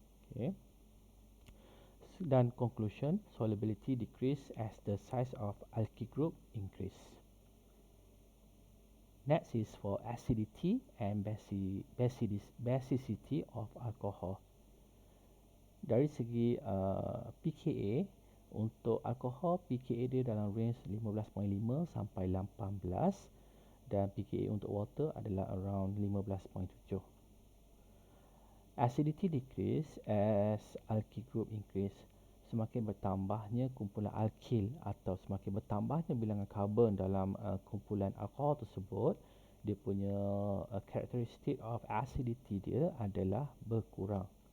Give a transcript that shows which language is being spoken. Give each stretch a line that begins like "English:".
English: Okay, dan conclusion, solubility decrease as the size of alkyl group increase. Next is for acidity and basicity of alcohol.
Malay: Dari segi pKa, untuk alkohol pKa dia dalam range 15.5 sampai 18, dan pKa untuk water adalah around 15.7.
English: Acidity decrease as alkyl group increase.
Malay: Semakin bertambahnya kumpulan alkyl atau semakin bertambahnya bilangan karbon dalam kumpulan alkohol tersebut, dia punya
English: characteristic of acidity
Malay: dia adalah berkurang.